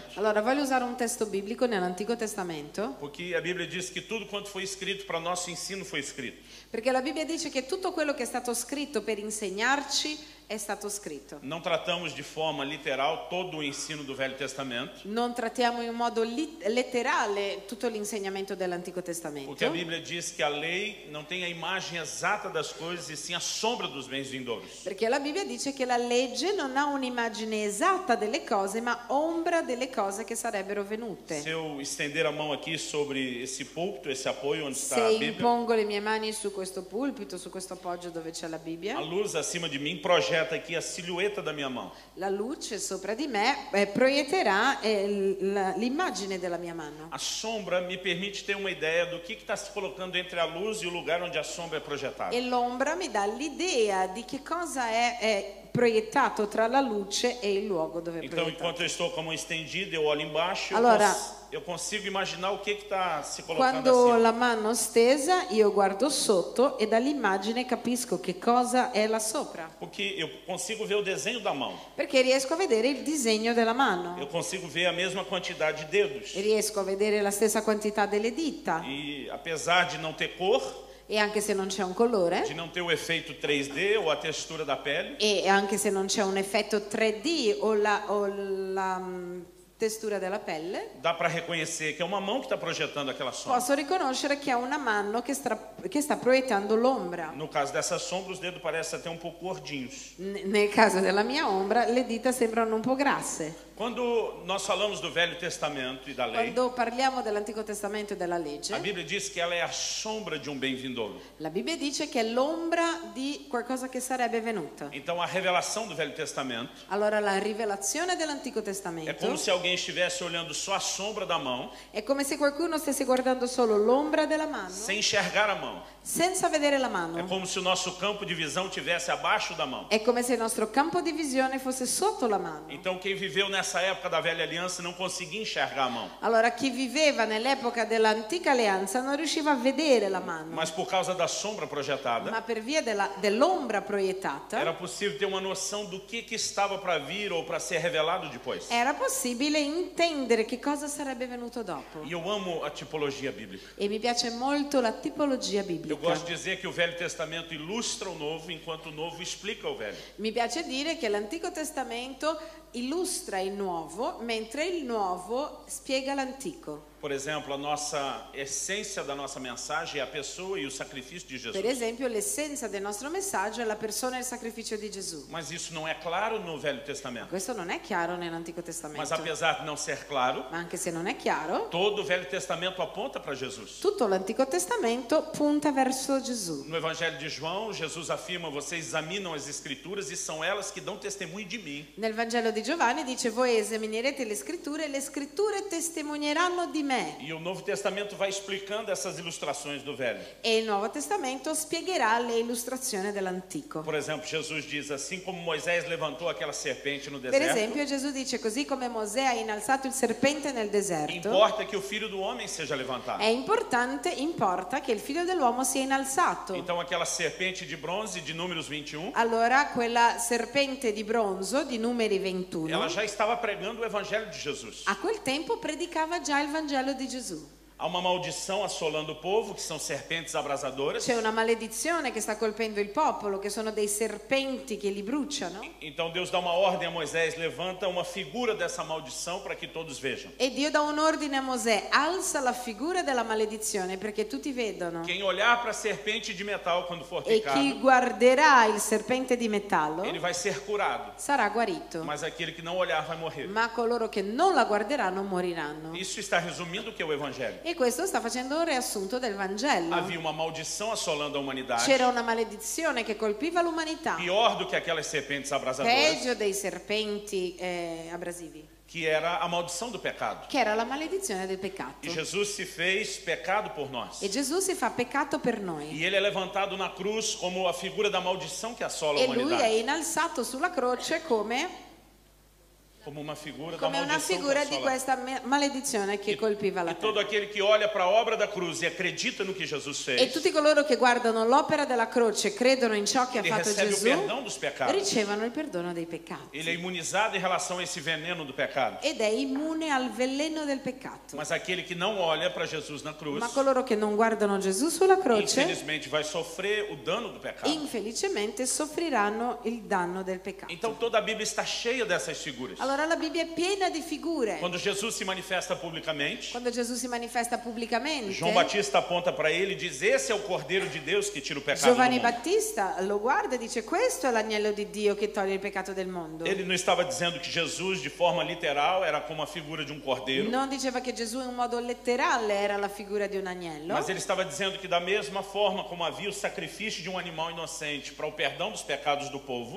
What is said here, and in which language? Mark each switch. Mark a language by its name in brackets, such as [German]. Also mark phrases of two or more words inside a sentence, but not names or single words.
[Italian] Allora, voglio usare un testo biblico nell'Antico Testamento, [Portuguese] porque a Bíblia diz que tudo quanto foi escrito para nosso ensino foi escrito. [Italian] perché la Bibbia dice che tutto quello che è stato scritto per insegnarci è stato scritto. [Portuguese] Não tratamos de forma literal todo o ensino do Velho Testamento, [Italian] Non trattiamo in modo letterale tutto l'insegnamento dell'Antico Testamento, [Portuguese] porque a Bíblia diz que a lei não tem a imagem exata das coisas e sim a sombra dos bens vindouros. [Italian] perché la Bibbia dice che la legge non ha un'immagine esatta delle cose, ma ombra delle cose che sarebbero venute. [Portuguese] Se eu estender a mão aqui sobre esse púlpito, esse apoio onde está [Italian] Se [Portuguese] a Bíblia, [Italian] impongo le mie mani su questo pulpito, su questo appoggio dove c'è la [Portuguese] a [Italian] Bibbia, [Portuguese] luz acima de mim projeta aqui a silhueta da minha mão. [Italian] la luce sopra di me proietterà l'immagine della mia mano. [Portuguese] A sombra me permite ter uma ideia do que está se colocando entre a luz e o lugar onde a sombra é projetada. [Italian] E l'ombra mi dà l'idea di che cosa è proiettato tra la luce e il luogo dove è [Portuguese] Então, [Italian] proiettato. [Portuguese] enquanto eu estou com a mão estendida, eu olho embaixo, [Italian] Allora, [Portuguese] eu consigo imaginar o que está se colocando [Italian] Quando ho [Portuguese] acima. [Italian] la mano stesa, io guardo sotto e dall'immagine capisco che cosa è là sopra, [Portuguese] Porque eu consigo ver o desenho da mão. [Italian] perché riesco a vedere il disegno della mano, [Portuguese] Eu consigo ver a mesma quantidade de dedos. [Italian] riesco a vedere la stessa quantità delle dita. [Portuguese] E apesar de não ter cor, [Italian] E anche se non c'è un colore, [Portuguese] de não ter o efeito 3D ou a textura da pele, [Italian] e anche se non c'è un effetto 3D o la textura della pelle, [Portuguese] dá para reconhecer que é uma mão que está projetando aquela sombra. [Italian] posso riconoscere che è una mano che sta proiettando l'ombra. [Portuguese] No caso dessa sombra, os dedos parecem até um pouco gordinhos. [Italian] Nel caso della mia ombra, le dita sembrano un po' grasse. [Portuguese] Quando nós falamos do Velho Testamento e da lei, [Italian] Quando parliamo dell'Antico Testamento e della [Portuguese] a [Italian] legge, [Portuguese] Bíblia diz que ela é a sombra de um bem vindouro. [Italian] la Bibbia dice che è l'ombra di qualcosa che sarebbe venuto. [Portuguese] Então, a revelação do Velho Testamento [Italian] Allora la rivelazione dell'Antico [Portuguese] é [Italian] Testamento [Portuguese] como se alguém estivesse olhando só a sombra da mão, [Italian] è come se qualcuno stesse guardando solo l'ombra della mano, [Portuguese] sem enxergar a mão. [Italian] senza vedere la [Portuguese] É [Italian] mano. [Portuguese] como se o nosso campo de visão estivesse abaixo da mão. [Italian] È come se il nostro campo di visione fosse sotto la mano. [Portuguese] Então, quem viveu nessa época da Velha Aliança não conseguia enxergar a mão. [Italian] Allora chi viveva nell'epoca dell'antica alleanza non riusciva a vedere la mano, [Portuguese] Mas por causa da sombra projetada, [Italian] ma per via dell'ombra proiettata [Portuguese] era possível ter uma noção do que estava para vir ou para ser revelado depois. [Italian] era possibile intendere che cosa sarebbe venuto dopo. [Portuguese] E eu amo a tipologia bíblica. [Italian] E mi piace molto la tipologia [Portuguese] Eu [Italian] biblica. [Portuguese] gosto de dizer que o Velho Testamento ilustra o Novo, enquanto o Novo explica o Velho. [Italian] Mi piace dire che l'Antico Testamento illustra il Nuovo, mentre il Nuovo spiega l'Antico. [Portuguese] Por exemplo, a nossa essência da nossa mensagem é a pessoa e o sacrifício de [Italian] Per [Portuguese] Jesus. [Italian] esempio, l'essenza del nostro messaggio è la persona e il sacrificio di Gesù. [Portuguese] Mas isso não é claro no Velho Testamento. [Italian] Questo non è chiaro nell'Antico [Portuguese] Mas [Italian] Testamento, [Portuguese] apesar de não ser claro, [Italian] ma anche se non è chiaro, [Portuguese] todo o Velho Testamento aponta para Jesus. [Italian] tutto l'Antico Testamento punta verso Gesù. [Portuguese] No Evangelho de João, Jesus afirma: vocês examinam as Escrituras e são elas que dão testemunho de mim. [Italian] Nel Vangelo di Giovanni dice: voi voi esaminerete le scritture testimonieranno di me. [Portuguese] E o Novo Testamento vai explicando essas ilustrações do Velho. [Italian] E il Nuovo Testamento spiegherà le illustrazioni dell'Antico. [Portuguese] Por exemplo, Jesus diz, assim como Moisés levantou aquela serpente no [Italian] Per [Portuguese] deserto, [Italian] esempio, Gesù dice, così come Mosè ha innalzato il serpente nel deserto, [Portuguese] importa que o Filho do Homem seja levantado. [Italian] importa che il figlio dell'uomo sia innalzato. [Portuguese] Então aquela serpente de bronze de Números 21, [Italian] Allora quella serpente di bronzo di Numeri 21 [Portuguese] ela já estava pregando o Evangelho de Jesus. [Italian] a quel tempo predicava già il Vangelo di Gesù. [Portuguese] Há uma maldição assolando o povo, que são serpentes abrasadoras. [Italian] C'è una maledizione che sta colpendo il popolo, che sono dei serpenti che li bruciano. [Portuguese] Então Deus dá uma ordem a Moisés, levanta uma figura dessa maldição para que todos vejam. [Italian] E Dio dà un ordine a Mosè, alza la figura della maledizione perché tutti vedono. [Portuguese] Quem olhar para a serpente de metal quando for [Italian] E [Portuguese] picado, [Italian] chi guarderà il serpente di metallo [Portuguese] ele vai ser curado. [Italian] sarà guarito, [Portuguese] Mas aquele que não olhar vai morrer. [Italian] ma coloro che non la guarderanno moriranno. [Portuguese] Isso está resumindo o que é o Evangelho. [Italian] E questo sta facendo un riassunto del Vangelo. [Portuguese] Havia uma maldição assolando a humanidade, [Italian] C'era una maledizione che colpiva l'umanità, [Portuguese] pior do que aquelas serpentes abrasadoras, [Italian] peggio dei serpenti abrasivi, [Portuguese] que era a maldição do pecado. [Italian] che era la maledizione del peccato. [Portuguese] E Jesus se fez pecado por nós. [Italian] E Gesù si fa peccato per noi. [Portuguese] E ele é levantado na cruz como a figura da maldição que assola a [Italian] E lui è [Portuguese] humanidade. [Italian] innalzato sulla croce come [Portuguese] Como uma figura da [Italian] una [Portuguese] maldição [Italian] figura [Portuguese] que [Italian] di [Portuguese] assola. [Italian] questa maledizione che colpiva la [Portuguese] E todo [Italian] terra. [Portuguese] aquele que olha para a obra da cruz e acredita no que Jesus [Italian] E [Portuguese] fez, [Italian] tutti coloro che guardano l'opera della croce, credono in ciò che ha [Portuguese] ele [Italian] fatto [Portuguese] recebe o [Italian] Gesù, [Portuguese] perdão dos pecados. [Italian] ricevono il perdono dei peccati. [Portuguese] Ele é imunizado em relação a esse veneno do pecado. [Italian] Ed è immune al veleno del peccato. [Portuguese] Mas aquele que não olha para Jesus na cruz, [Italian] Ma coloro che non guardano Gesù sulla croce, [Portuguese] infelizmente vai sofrer o dano do pecado. [Italian] infelicemente soffriranno il danno del peccato. [Portuguese] Então toda a Bíblia está cheia dessas figuras. [Italian] Allora la Bibbia è piena di figure. [Portuguese] Quando Jesus se manifesta publicamente, [Italian] Quando Gesù si manifesta pubblicamente, [Portuguese] João Batista aponta para ele e diz: esse é o Cordeiro de Deus que tira o pecado do [Italian] Giovanni [Portuguese] mundo. [Italian] Battista lo guarda e dice: questo è l'agnello di Dio che toglie il peccato del mondo. [Portuguese] Ele não estava dizendo que Jesus, de forma literal, era como a figura de um cordeiro, [Italian] Non diceva che Gesù in un modo letterale era la figura di un agnello, [Portuguese] mas ele estava dizendo que da mesma forma como havia o sacrifício de um animal inocente para o perdão dos pecados do povo,